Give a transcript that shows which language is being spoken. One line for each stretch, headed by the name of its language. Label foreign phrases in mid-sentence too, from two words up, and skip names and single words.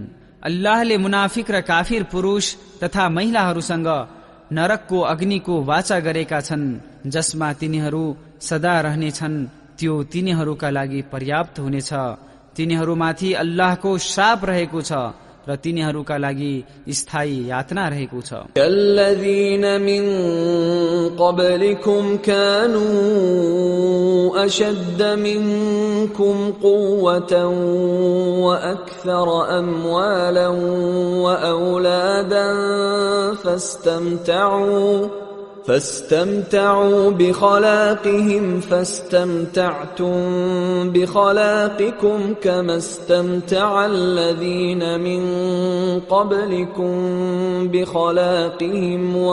Nepali: अल्लाहले मुनाफिक र काफिर पुरुष तथा महिलाहरूसँग नरकको अग्निको वाचा गरेका छन् जसमा तिनीहरू सदा रहनेछन्। त्यो तिनीहरूका लागि पर्याप्त हुनेछ। तिनीहरूमाथि अल्लाहको श्राप रहेको छ र तिनीहरूका लागि स्थायी यातना रहेको छ।
Arabic: كالذين من قبلكم كانوا أشد منكم قوة وأكثر أموالا وأولادا فاستمتعوا بخلاقهم فاستمتعتم بخلاقكم كما استمتع الذين من قبلكم بخلاقهم